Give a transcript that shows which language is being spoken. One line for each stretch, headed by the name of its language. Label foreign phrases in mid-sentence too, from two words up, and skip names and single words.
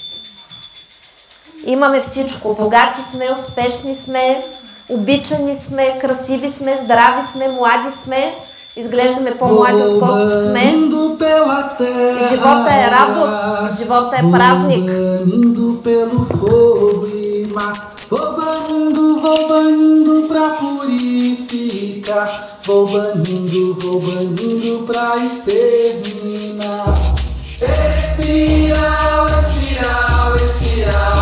Bulgarian: Имаме всичко. Богати сме, успешни сме, обичани сме, красиви сме, здрави сме, млади сме. Изглеждаме по-млади, отколкото сме. И живота е радост, живота е празник.
Portuguese: Vou banindo pra purificar. Vou banindo pra exterminar. Espiral, espiral, espiral.